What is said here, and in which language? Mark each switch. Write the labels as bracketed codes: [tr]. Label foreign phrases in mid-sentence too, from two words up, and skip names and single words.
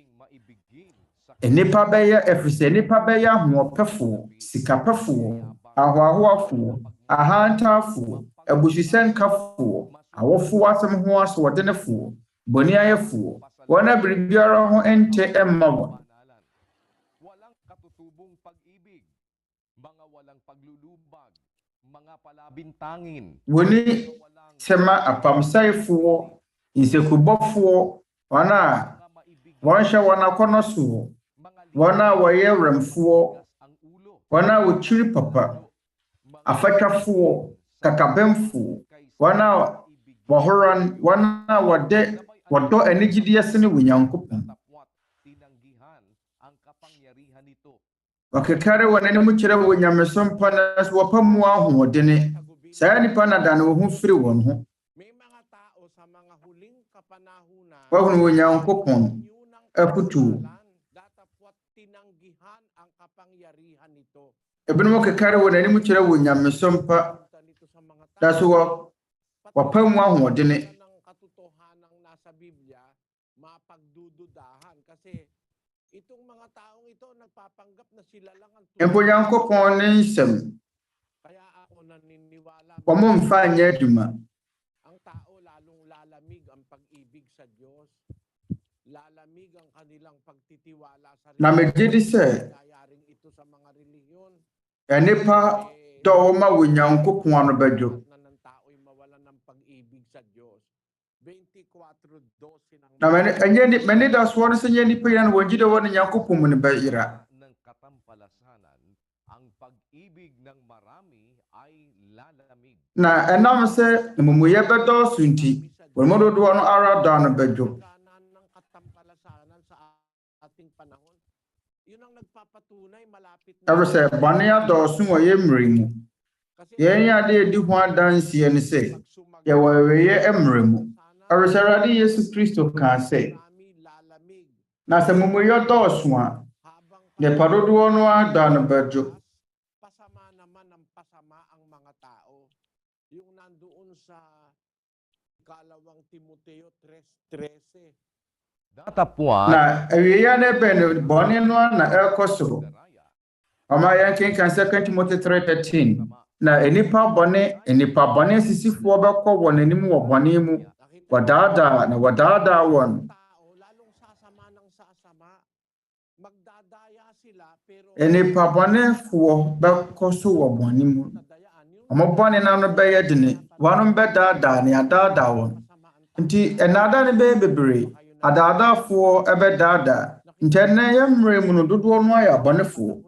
[ak] Nnipa bɛyɛ ɛfiri sɛ nnipa bɛyɛ ahoɔpɛfoɔ, sikapɛfoɔ, ahoahoafoɔ, ahantaafoɔ, abususɛnkafoɔ, awofoɔ asɛm ho asoɔdenefoɔ, bɔneayɛfoɔ, wɔn a biribiara ho ɛnte ɛmma wɔn. [tl] Walang katutubong pag-ibig, mga walang paglulubag, mga palabintangin, [ak] Wɔni sɛma apamsaefoɔ, nsekubɔfoɔ, wɔn a wɔnhyɛ wɔn akɔnnɔ soɔ, wɔn a wɔyɛ wɛmfoɔ, [tl] ang ulo, [ak] wɔn a wɔkyiri papa, afatwafoɔ, kakabɛmfoɔ, wɔn a wɔhoran, wɔn a wɔdɔ anigyedeɛ sene wɔ Onyankopɔn. [tl] tapwat, tinanggihan ang kapangyarihan nito. [ak] Wɔkekare wɔn anim kyerɛ wɔ nyamesom pa na so wɔpa mu ahoɔdene. Saa nnipa na da ne wo ho firi wɔn ho. [tl] may mga tao sa mga huling kapanahunan, [ak] Wɔahunu wɔ Onyankopɔn [tl] yunang [ak] aputuo. [tl] datapwat tinanggihan ang kapangyarihan nito. [ak] Ebinom kekare wɔn anim kyerɛ wɔ nyamesom pa [tl] Nito sa mga [ak] na so wɔpa mu ahoɔdene. [tl] ng katotohanang nasa Biblia, mapagdududahan kasi itong mga taong ito nagpapanggap na sila lang ang [ak] Mpo Onyankopɔn ne nsɛm, [tl] Kaya ako naniniwala [ak] wɔn mfa nyɛ adwuma. [tl] ang tao lalong lalamig ang pag-ibig sa Diyos. Lalamig ang kanilang pagtitiwala sa [ak] Na megye di sɛ [tl] Nangyayari ito sa mga relihiyon. [ak] nnipa dɔ wɔma wɔ Onyankopɔn ano bɛdwo. [tl] Na ng tao'y mawalan ng pag-ibig sa Diyos. 24:12 ng [ak] Na mani da soɔ no sɛ nyɛ nnipa yi na wɔgye dɛ wɔne Onyankopɔn mu no bɛyera. [tl] Ng katampalasanan, ang pag-ibig ng marami ay lalamig. [ak] Na ɛnam sɛ amumuyɛ bɛdɔɔso nti, wɔn mu dodoɔ no ara dɔ no bɛdwo. [tl] kanan ng katampalasanan sa ating panahon. Yun ang nagpapatunay malapit [ak] Ɛfiri sɛ bɔne adɔɔso wɔ yɛn mmerɛ mu. [tl] Kasi [ak] Yɛn ade edi ho adanseɛ ne sɛ yɛwɔ awieeɛ mmerɛ mu. Ɛfiri sɛ Awurade Yesu Kristo kaa sɛ, [tl] marami lalamig [ak] na sɛ amumuyɛ dɔɔso a, [tl] habang [ak] nnipa dodoɔ no ada no bɛdwo. [tl] pasama naman ng pasama ang mga tao. Yung nandoon sa 2 Timoteo 3:13. Datapwat, [ak] Na awieeɛ no bɛn no bɔne no na ɛrekɔ so. Ɔma yɛn kenkan 2 Timothy 3:13. Na nnipa bɔne asisifoɔ bɛkɔ wɔn anim wɔ bɔne mu. Wɔdaadaa na wɔdaadaa wɔn. [tl] Tao lalong sasama ng sasama. Magdadaya sila pero [ak] Nnipa bɔnefoɔ bɛkɔ so wɔ bɔne mu. [tl] dadayaan yung [ak] Omobone na no bɛyɛ dene, wanom bɛdaadaa ne adaadaa wɔn. Nti ɛnaadaa ne bɛyɛ bebree, adaadaafoɔ ɛbɛdaadaa. Nti ɛnnɛ yɛ mmerɛ mu no dodoɔ no ayɛ abɔnefoɔ.